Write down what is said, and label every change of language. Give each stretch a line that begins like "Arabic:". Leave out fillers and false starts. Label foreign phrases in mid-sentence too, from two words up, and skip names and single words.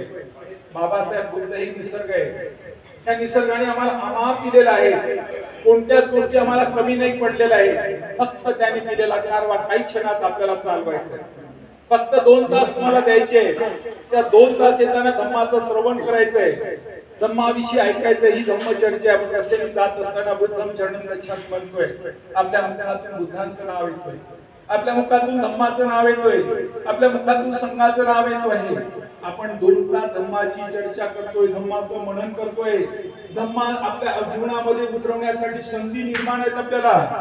Marathi: बाबासाहेब बुद्ध हे निसर्ग आहे. त्या निसर्गाने आम्हाला अमाप दिलेला आहे, कोणत्याच गोष्टी आम्हाला कमी नाही पडलेल्या आहे. फक्त त्याने दिलेला कारवा काही क्षणात आपल्याला चालवायचा आहे. फक्त 2 तास तुम्हाला द्यायचे, त्या 2 तास येताना धम्माचं श्रवण करायचंय, धम्माविषयी ऐकायचं. ही धम्मचर्चा आपण रस्त्याने जात असताना
Pali: बुद्धम चरणम गच्छामि
Marathi: म्हणतोय, आपल्या मुखातून बुद्धांचं नाव येतोय, आपल्या मुखातून धम्माचं नाव येतोय, आपल्या मुखातून संघाचं नाव येतो आहे. आपण 2 तास धम्माची चर्चा करतोय, धम्माचं मनन करतोय. धम्मा आपल्या जीवनामध्ये उतरवण्यासाठी संधी निर्माण आहेत आपल्याला.